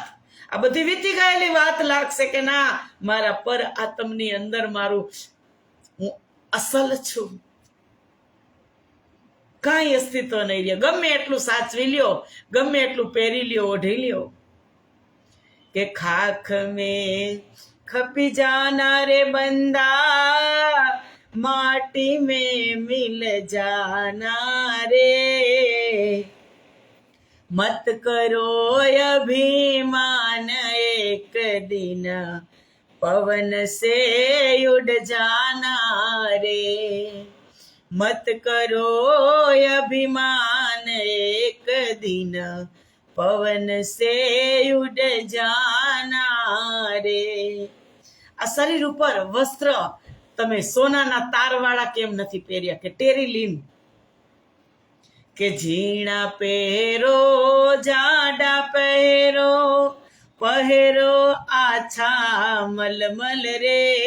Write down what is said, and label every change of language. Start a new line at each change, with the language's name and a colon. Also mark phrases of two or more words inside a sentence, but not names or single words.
Gujarati: આ બધી વીતી ગયેલી વાત લાગશે કે ના, મારા પર આત્મની અંદર મારું હું અસલ છું. કાંઈ અસ્તિત્વ નહીં રહે. ગમે એટલું સાચવી લ્યો, ગમે એટલું પહેરી લ્યો, ઓઢી લ્યો.
Hindi: के खाक में खपी जाना रे बंदा, माटी में मिल जाना रे. मत करो अभिमान एक दिन, पवन से उड़ जाना रे. मत करो अभिमान एक दिन, पवन से उड़ जाना रे.
Gujarati: આ શરીર ઉપર વસ્ત્ર તમે સોનાના તારવાળા કેમ નથી પહેર્યા? કે ટેરીલીન, કે ઝીણા પહેરો, જાડા પહેરો, પહેરો આછા મલમલ રે.